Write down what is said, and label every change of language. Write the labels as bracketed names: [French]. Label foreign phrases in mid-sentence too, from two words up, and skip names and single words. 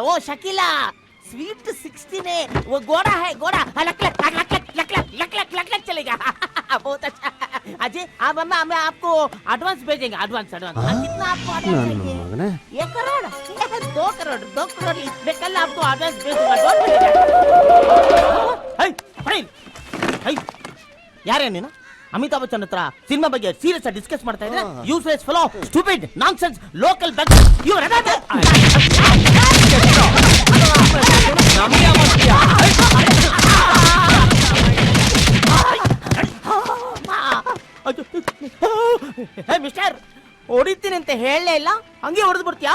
[Hindi] वो शकीला स्वीट 16 है, वो गोरा है, गोरा। लक चलेगा। बहुत अच्छा अजय। मैं आपको एडवांस भेजेंगे। एडवांस कितना आपको एडवांस चाहिए? 1 करोड़ 2 करोड़ 2 करोड़। मैं कल आपको एडवांस भेजूंगा। [Kannada] ಯಾರೇ ನೀನು? ಅಮಿತಾಬ್ ಬಚ್ಚನ್ ಹತ್ರ ಸಿನಿಮಾ ಬಗ್ಗೆ ಸೀರಿಯಸ್ ಆಗಿ ಡಿಸ್ಕಸ್ ಮಾಡ್ತಾ ಇದ್ರೆ [English] useless fellow, stupid, nonsense, local back you mister, [Kannada] ಹೊಡಿತೀನಿ ಅಂತ ಹೇಳಲೇ ಇಲ್ಲ, ಹಂಗೆ ಹೊಡೆದು ಬಿಡ್ತೀಯಾ?